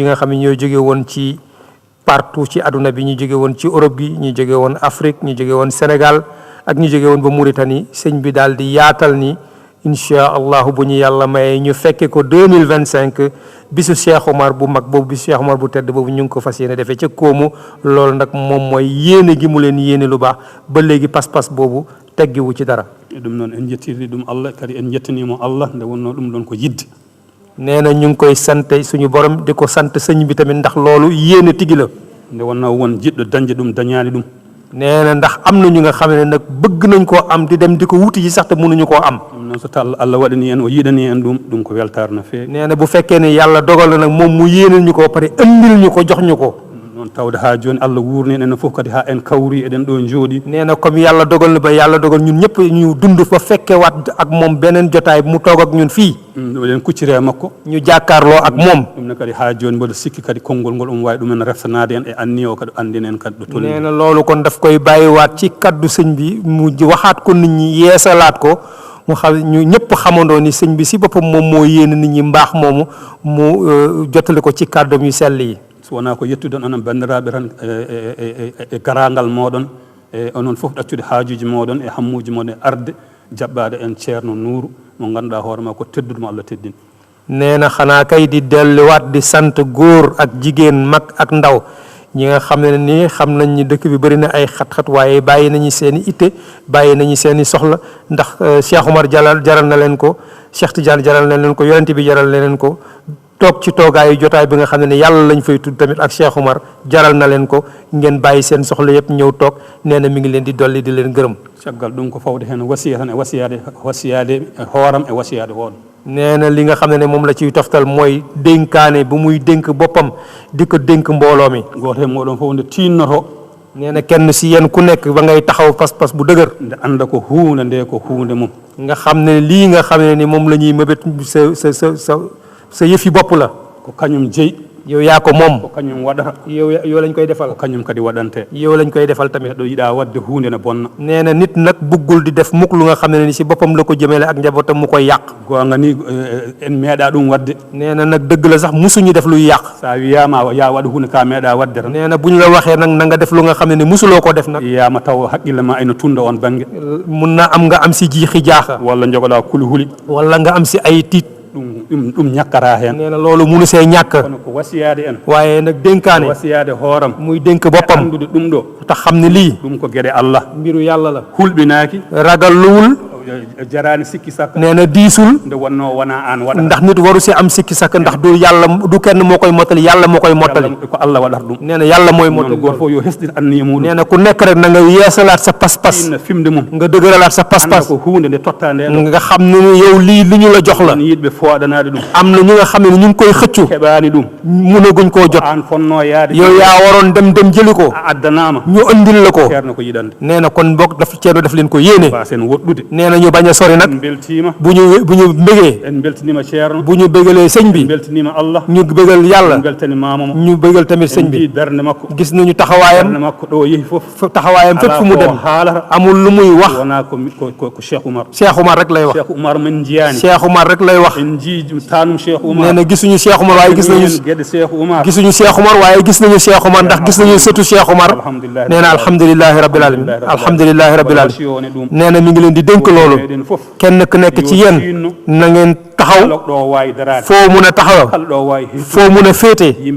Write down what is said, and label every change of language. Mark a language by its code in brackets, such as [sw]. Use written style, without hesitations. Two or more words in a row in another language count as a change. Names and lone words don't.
[wo] nga xam ne ñoo jóge woon ci partout ci àdduna bi ñu jóge woon ci Europe bi ñu jóge woon Afrique ñu jóge woon Sénégal ak ñu jóge woon ba Mauritanie sëñ bi daal di yaatal ni [ar] إن شاء الله [wo] bu ñu yàlla maye ñu fekke ko 2025 bisu Cheikh Omar bu mag boobu bisu Cheikh Omar bu tedd boobu ñu ngi ko fas yéene defee ca Koomu loolu nag moom mooy yéene gi mu leen yéene lu baax ba léegi pas-pas boobu teggiwu ci dara. [ff] ɗum noon en jettirɗi ɗum Allah kadi en jettanimo Allah nde wonno ɗum ɗon ko yidde. [wo] nee na ñu ngi koy sant suñu borom di ko sant sëñ bi tamit ndax loolu yéene tigi la. [ff] nde wonno won jiɗɗo dañde ɗum dañaani ɗum. [wo] nee na ndax am na ñu nga xam ne nag bëgg nañ koo am di dem di ko wuti ji sax te mënuñu koo am. [ff] noon so taw Allah waɗani en o yiɗani en ɗum ko weltare no feewi. [wo] nee na bu fekkee ne yàlla dogal na nag moom mu yéenal ñu ko ba pare andil ñu ko jox ñu ko. [ff] noon tawde ha joni Allah wurni en fof kadi ha en kawri eɗen ɗo jooɗi. [wo] nee na comme yàlla dogal na ba yàlla dogal ñun ñëpp ñu dund fa fekke waat ak moom beneen jotaay mu toog ak ñun fii. [ff] eɗen kucciri e makko. [wo] ñu jàkkaarloo ak moom. [ff] ɗum ne kadi ha joni mboɗo sikki kadi konngol ngol omo wawi ɗumen reftanade en e anni o kadi andinen kadi ɗo tolni. [wo] nee na loolu kon daf koy bàyyiwaat ci kaddu sëñ bi mu waxaat ko nit ñi yeesalaat ko mu xam ñu ñëpp xamandoo ni sëñ bi si boppam moom moo yéene nit ñi mbaax moomu mu jottali ko ci kàddoom yu sell yi. [ff] so wona ko yettude onon bandiraɓe tan e garangal moɗon e onon fof ɗaccude haajuji moɗon e hammuji moɗon e arde jaɓɓade en ceerno Nouru mo ganduɗa hoorema ko teddude mo Allah teddini. [wo] nee na xanaa kay di delluwaat di sant góor ak jigéen mag ak ndaw ñi nga xam ne ni xam nañ ni dëkk bi bëri na ay xat-xat waaye bàyyi nañu seen i itte bàyyi nañu seen i soxla ndax Cheikh Omar jaral na leen ko Cheikh Tidiane jaral na leen ko yonent bi jaral na leen ko toog ci toogaayu jotaay bi nga xam ne yàlla lañ fay tudd tamit ak Cheikh Oumar jaral na leen ko ngeen bàyyi seen soxla yëpp ñëw toog nee na mi ngi leen di dolli di leen gërëm. [ff] caggal ɗum ko fawde heen wasiya tan e wasiyade hooram e wasiyade hoon. [wo] nee na li nga xam ne moom la ciy toftal mooy dénkaane bu muy dénk boppam di ko dénk mbooloo mi. [ff] gooto heen mooɗon fof nde tiinnoto. [wo] nee na kenn si yéen ku nekk ba ngay taxaw pas-pas bu dëgër. [ff] nde annda ko huunde nde ko huunde mum. [wo] nga xam ne lii nga xam ne ni moom la ñuy mëbët sa yëfi bopp la. [ff] ko kañum jeyi. [wo] yow yaa ko moom. [ff] ko kañum waɗata. [wo] yow lañ koy defal. [ff] ko kañum kadi waɗante. [wo] yow lañ koy defal tamit. [ff] ɗo yiɗa wadde huunde ne bonna. [wo] nee na nit nag buggul di def mukk lu nga xam ne ni si boppam la ko jëmele ak njabootam mu koy yàq. [ff] goonga ni en meeɗa ɗum wadde. [wo] nee na nag dëgg la sax musuñu def luy yàq. [ff] sa wiyama ya waɗa huunde ka meeɗa wadde tan. [wo] nee na bu ñu la waxee nag na nga def lu nga xam ne ni musuloo ko def nag. [ff] yiyama taw haqqille ma ene tunda on bange. [wo] mun na am nga am si jiixi jaaxa. [ff] walla jogoɗa kulhuli. [wo] walla nga am si ay tiit. [ff] ɗum ñakkata heen. [wo] nee na loolu munu see ñàkk. [ff] kono ko wasiyade en. [wo] waaye nag dénkaane. [ff] wasiyade hooram. [wo] muy dénk boppam. [ff] andude ɗum ɗo. [wo] tax xam ne lii. [ff] ɗum ko geɗe Allah. [wo] mbiru yàlla la. [ff] hulɓinaaki. [wo] ragalluwul. [ff] jarani sikki sakka. [wo] nee na diisul. [ff] nde wonno wona an waɗata. [wo] ndax nit waru si am sikki sakka ndax du yàlla du kenn moo koy mottali yàlla moo koy mottali. [ff] ko Allah waɗata ɗum. [wo] nee na yàlla mooy mottali. [ff] goto fof yo hesɗin anniya muɗum. [wo] nee na ku nekk rek na nga yeesalaat sa pas-pas. [ff] inna fimde mum. [wo] nga dëgëralaat sa pas-pas. [ff] ko huunde nde totta nde. [wo] nga xam ne yow lii li ñu la jox la. [ff] yiɗɓe fooɗanade ɗum. [wo] am na ñu nga xam ne ñu ngi koy xëccu. [ff] heɓani ɗum. [wo] mënaguñ koo jot. [ff] an fonno yaade. [wo] yow yaa waroon dem jëli ko. [ff] a addanama. [wo] ñu andil la ko. [ff] ceerno ko yiɗande. [wo] nee na kon boog ceerno daf leen ko yéene. [ff] ba sen woɗɗude. [wo] nee na ñu bañ a sori nag. [ff] en beltima. [wo] bu ñu mbégee. [ff] en beltinima ceerno. [wo] bu ñu bégalee sëñ bi. [ff] en beltinima Allah. [wo] ñu bégal yàlla. [ff] en beltani mamamo. [wo] ñu bégal tamit sëñ bi. [ff] en bernde makko. [wo] gis nañu taxawaayam. [ff] bernde makko ɗo yehi fof. [wo] taxawaayam fépp fu mu dem. [ff] haalata. [wo] amul lu muy wax. [ff] wona ko Cheikh Oumar. [wo] Cheikh Oumar rek lay wax. [ff] Cheikh Oumar men jiyani. [wo] Cheikh Oumar rek lay wax. [ff] en jii tanum Cheikh Oumar. [wo] nee na gisuñu Cheikh Oumar waaye gis nañu. [ff] gueɗe Cheikh Oumar. [wo] gisuñu Cheikh Oumar waaye gis nañu Cheikh Oumar ndax gis nañu sëtu Cheikh Oumar. nee na [ar] الحمد لله رب العالمين. الحمد لله رب العالمين. [wo] nee na mi ngi leen di dénk loolu. kenn ku nekk ci yéen na ngeen taxaw foo mun a taxaw foo mun a féete.